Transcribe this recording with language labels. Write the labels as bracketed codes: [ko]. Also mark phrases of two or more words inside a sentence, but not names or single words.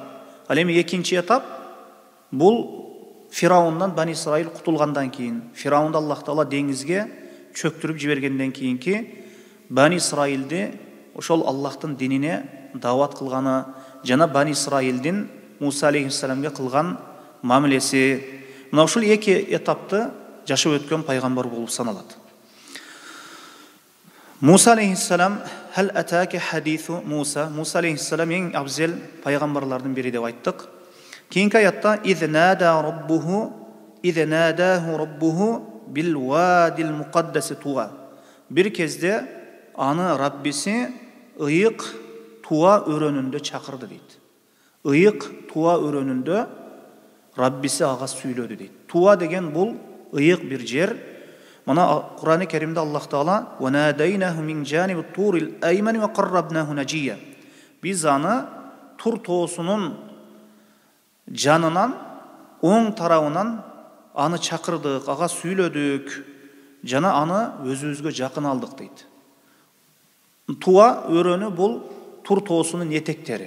[ky] Ал эми экинчи этап бул Фираундан Бани Исраил кутулгандан кийин, Фираунду Аллах Таала деңизге чөктүрүп жибергенден кийинки Бани Исраилди ошол Аллахтын динине дават кылганы жана Бани Исраилдин Муса алейхиссаламга кылган мамилеси, мына ушул эки этапты жашап өткөн пайгамбар болуп саналат. [ar] موسى عليه السلام هل أتاك حديث موسى. [ky] Муса алейхиссалам эң абзел пайгамбарлардын бири деп айттык. Кийинки аятта [ar] إذ ناداه ربه بالواد المقدس طوى. [ky] Бир кезде аны Раббиси ыйык Туа өрөнүндө чакырды дейт. Ыйык Туа өрөнүндө Раббиси ага сүйлөдү дейт. Туа деген бул ыйык бир жер. Мына Кур'ан-ы Керимде Аллах Таала [ar] وناديناه من جانب الطور الأيمن وقربناه نجيا. [ky] Биз аны Тур тоосунун жанынан, оң тарабынан аны чакырдык, ага сүйлөдүк, жана аны өзүбүзгө жакын алдык дейт. Туа өрөнү бул Тур тоосунун этектери.